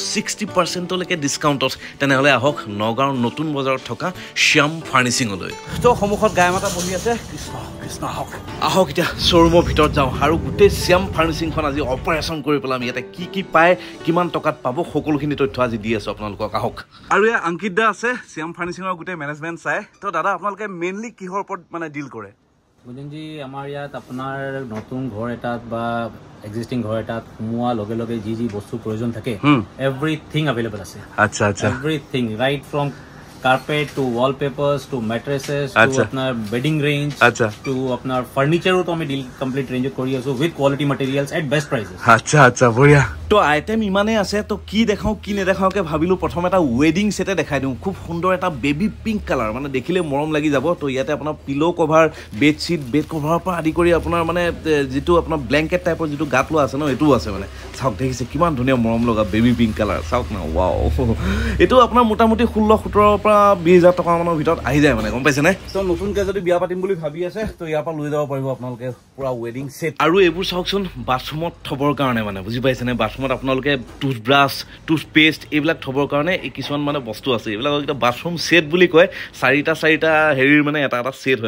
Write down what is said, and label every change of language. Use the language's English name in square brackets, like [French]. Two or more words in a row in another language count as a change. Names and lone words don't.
[Assamese] 60%লৈকে ডিছকাউণ্টত তেনেহ'লে আহক নগাঁৱৰ নতুন বজাৰত থকা শ্যাম ফাৰ্নিচিঙলৈ তো সন্মুখত গাই মাতা বহি আছে কৃষ্ণ কৃষ্ণ আহক আহক এতিয়া শ্ব'ৰুমৰ ভিতৰত যাওঁ আৰু গোটেই শ্যাম ফাৰ্নিচিংখন আজি অপাৰেশ্যন কৰি পেলাম ইয়াতে কি কি পায় কিমান টকাত পাব সকলোখিনি তথ্য আজি দি আছো আপোনালোকক আহক আৰু এয়া অংকিত দা আছে শ্যাম ফাৰ্নিচিঙৰ গোটেই মেনেজমেণ্ট চাই তো দাদা আপোনালোকে মেইনলি কিহৰ ওপৰত মানে ডিল কৰে বুজিনজি আমাৰ ইয়াত আপোনাৰ নতুন ঘৰ এটাত বা এক্সিস্টিং ঘৰ এটাত সোমোৱা লগে লগে যি বস্তু প্ৰয়োজন থাকে [English] everything available [Assamese] আছে আচ্ছা আচ্ছা [English] everything right from carpet to wallpapers to mattresses to apnar bedding range to apnar furniture to ami deal complete range [Assamese] কৰি আছোঁ [English] with quality materials at best prices [Assamese] আচ্ছা আচ্ছা বাৰু তো item ইমানে আছে তো কি দেখাওঁ কি নেদেখাওঁ কে ভাবিলোঁ প্ৰথম এটা [English] wedding set [Assamese] দেখাই দিওঁ খুব সুন্দৰ এটা [English] baby pink color [Assamese] মানে দেখিলে মৰম লাগি যাব তো ইয়াতে আপোনাৰ [English] pillow cover bed sheet bed cover [Assamese] পা আদি কৰি আপোনাৰ মানে যিটো আপোনাৰ [English] blanket type [Assamese] or যিটো গাতলো আছে নো এইটো আছে মানে চাওক দেখিছে কিমান ধুনীয়া মৰম লগা [English] baby pink color [Assamese] চাওক না wow এইটো আপোনাৰ মোটামুটি 16-17 20,000 টকা মানৰ ভিতৰত আহি যায় মানে গম পাইছে নে তো নতুনকে যদি বিয়া পাতিম বুলি ভাবি আছে তো ইয়াৰ পৰা লৈ যাব পাৰিব আপোনালোকে পুৰা [English] wedding set [Assamese] আৰু এইবোৰ চাওকচোন বাথৰুমত থবৰ কাৰণে মানে বুজি পাইছে নে বাথৰুমত আপোনালোকে টুথব্ৰাছ টুথপেষ্ট এইবিলাক থবৰ কাৰণে কিছুমান মানে বস্তু আছে এইবিলাক এটা বাথৰুম সেট বুলি কয় চাৰিটা হেৰিৰ মানে এটা সেট হয়